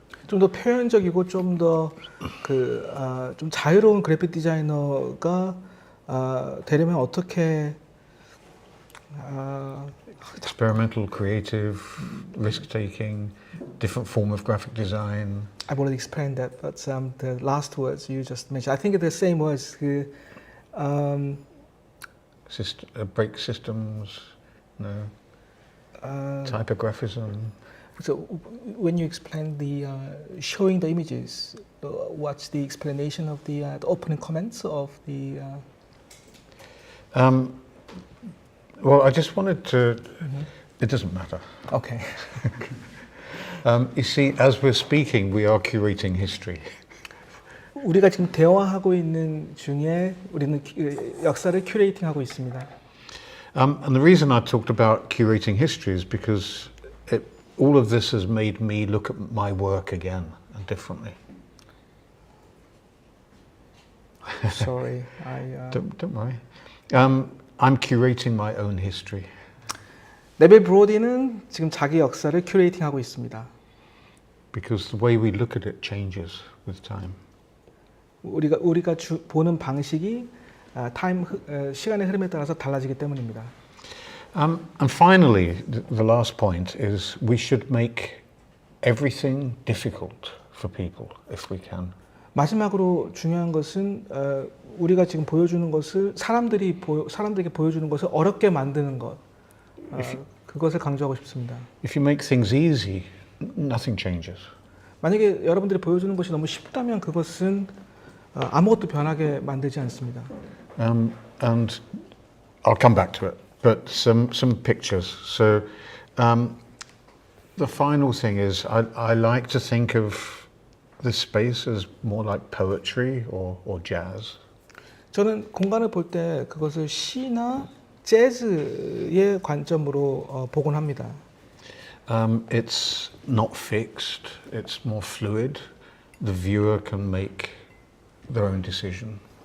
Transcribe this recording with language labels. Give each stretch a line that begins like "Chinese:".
Korean: 좀 더 표현적이고 좀 더 좀 자유로운 그래픽 디자이너가 되려면 어떻게
English: Experimental, creative, risk-taking, different form of graphic design. I've already explained that, but the last words you just mentioned, I think the same words. Break systems, no. Typographism. So when you explain the showing the images, what's the explanation of the opening comments of the? Well, I just wanted to. It doesn't matter. Okay. You see, as we're speaking, we are curating history.
Korean: 우리가 지금 대화하고 있는 중에 우리는 역사를 큐레이팅하고 있습니다.
English: And the reason I talked about curating history is because all of this has made me look at my work again and differently. Sorry, Don't worry. I'm curating my own history.
Korean: 네벨 브로디는 지금 자기 역사를 큐레이팅하고 있습니다.
English: Because the way we look at it changes with time.
Korean: 우리가 보는 방식이 시간의 흐름에 따라서 달라지기 때문입니다.
English: And finally, the last point is we should make everything difficult for people if we can.
Korean: 마지막으로 중요한 것은 우리가 지금 보여주는 것을 사람들에게 보여주는 것을 어렵게 만드는 것. 그것을 강조하고 싶습니다.
English: If you make things easy, nothing changes.
Korean: 만약에 여러분들이 보여주는 것이 너무 쉽다면 그것은 아무것도 변하게 만들지 않습니다.
English: And I'll come back to it, but some pictures. So the final thing is I like to think of this space as more like poetry or jazz.
Korean: 저는 공간을 볼 때 그것을 시나 재즈의 관점으로 보곤 합니다.
English: It's not fixed, it's more fluid. The viewer can make their own decision.